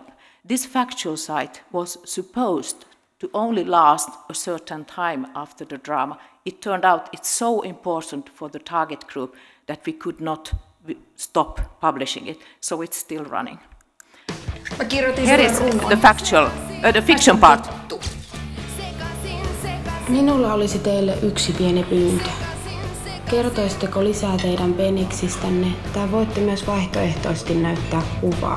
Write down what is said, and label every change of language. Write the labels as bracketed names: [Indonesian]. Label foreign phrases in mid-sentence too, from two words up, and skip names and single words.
[English] This factual site was supposed to only last a certain time after the drama. It turned out it's so important for the target group that we could not stop publishing it, so it's still running. Here is the fiction part. [Finnish] Minulla olisi teille yksi pieni pyyntö. Kertoisitteko lisää teidän peniksistänne, tai voitte myös vaihtoehtoisesti näyttää kuvaa.